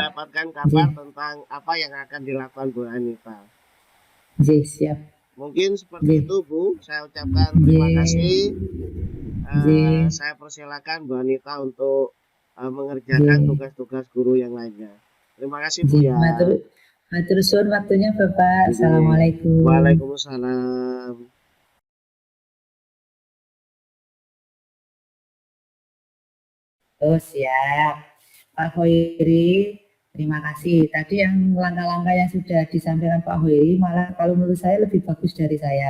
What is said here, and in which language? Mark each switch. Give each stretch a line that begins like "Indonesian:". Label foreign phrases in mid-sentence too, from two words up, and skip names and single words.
Indonesian: mendapatkan kabar Nggih, tentang apa yang akan dilakukan Bu Anita. nggih, siap. Mungkin seperti Nggih, itu Bu, saya ucapkan terima kasih. nggih, nggih, Saya persilakan Bu Anita untuk mengerjakan nggih. tugas-tugas guru yang lainnya. Terima kasih Bu Nggih, ya.
Javanese: matur suwun
Indonesian: waktunya Bapak. Nggih. Assalamualaikum. Waalaikumsalam. Oh, siap. Pak Hoiri, terima kasih. Tadi yang langkah-langkah yang sudah disampaikan Pak Hoiri, malah kalau menurut saya lebih bagus dari saya.